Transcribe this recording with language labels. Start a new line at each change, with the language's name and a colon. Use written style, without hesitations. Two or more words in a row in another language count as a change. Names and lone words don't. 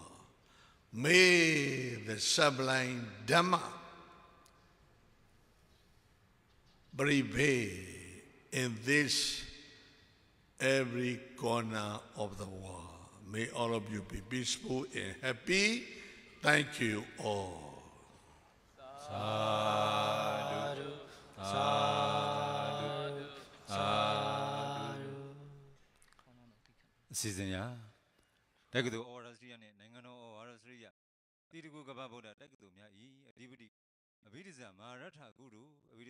English: May the sublime Dhamma prevail in this every corner of the world. May all of you be peaceful and happy. Thank you all.
Pali: Sadhu, sadhu, sadhu.
Burmese: အစီအစဉ်ရတက္ကသိုလ်ဩဝါဒစရိယနှင့်နိုင်ငံတော်ဩဝါဒစရိယတိတကုကပ္ပဗုဒ္ဓတက္ကသိုလ်များ၏အဓိပတိအဘိဓိဇမဟာရထကုတုအဘိဓိ